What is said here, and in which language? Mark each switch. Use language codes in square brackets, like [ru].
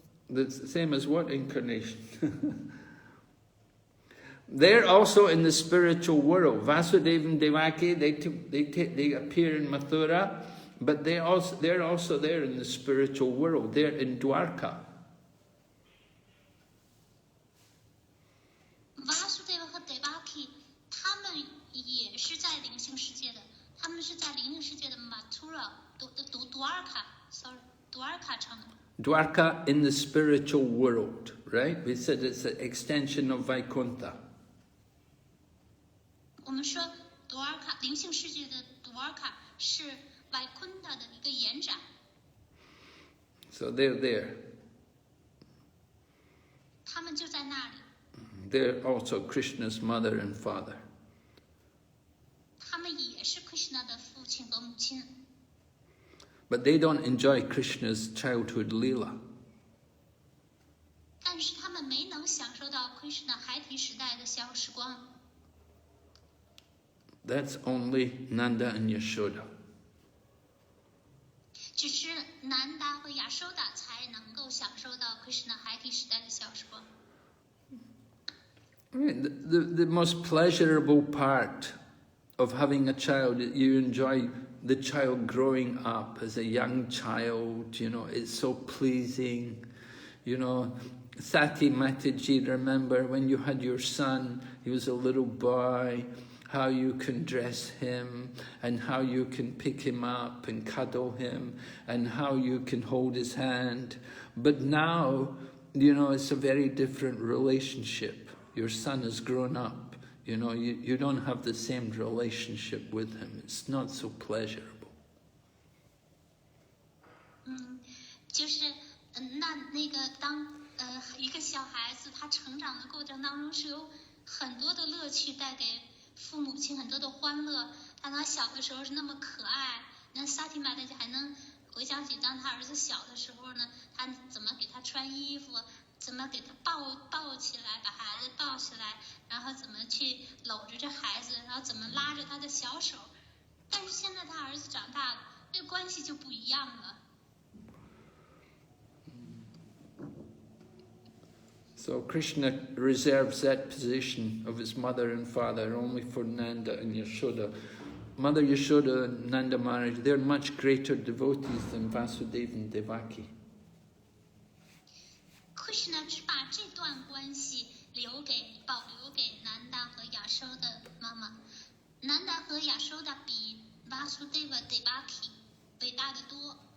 [en] The same as what incarnation? They're also in the spiritual world. Vasudeva and Devaki, they appear in Mathura, but they're also there in the spiritual world. They're in Dwarka. [zh] Vasudeva 和 Devaki 他们也是在灵性世界的，他们是在灵性世界的 Mathura Dwarka 城。 [en] Dwarka in the spiritual world, right? We said it's an extension of Vaikuntha. [zh] 我们说 Dwarka 灵性世界的 Dwarka 是 Vaikuntha 的一个延展。 [en] So they're there. [zh] 他们就在那里。 [en] They're also Krishna's mother and father. [zh] 他们也是 Krishna 的父亲和母亲。 [en] But they don't enjoy Krishna's childhood lila. [zh] 但是他们没能享受到 Krishna 孩提时代的逍遥时光。 [en] That's only Nanda and Yashoda. 只是南达和亚收达才能够享受到 Krishna 孩提时代的逍遥时光。 I mean, the most pleasurable part of having a child, you enjoy the child growing up as a young child, you know, it's so pleasing. You know, Sati Mataji, remember when you had your son, he was a little boy, how you can dress him and how you can pick him up and cuddle him and how you can hold his hand. But now, you know, it's a very different relationship. Your son has grown up, you know, you don't have the same relationship with him. It's not so pleasurable. [zh] 就是那个当一个小孩子他成长的过程当中是有很多的乐趣带给父母亲很多的欢乐。当他小的时候是那么可爱，那萨提玛大家还能回想起当他儿子小的时候呢，他怎么给他穿衣服，怎么给他抱起来，把孩子抱起来，然后怎么去搂着这孩子，然后怎么拉着他的小手。但是现在他儿子长大了，这个关系就不一样了。 [en] So Krishna reserves that position of his mother and father only for Nanda and Yashoda. Mother Yashoda and Nanda Maharaj, they're much greater devotees than Vasudeva and Devaki. [zh] Krishna 只把这段关系保留给南达和亚收的妈妈。南达和亚收的比 Vasudeva Devaki 伟大的多。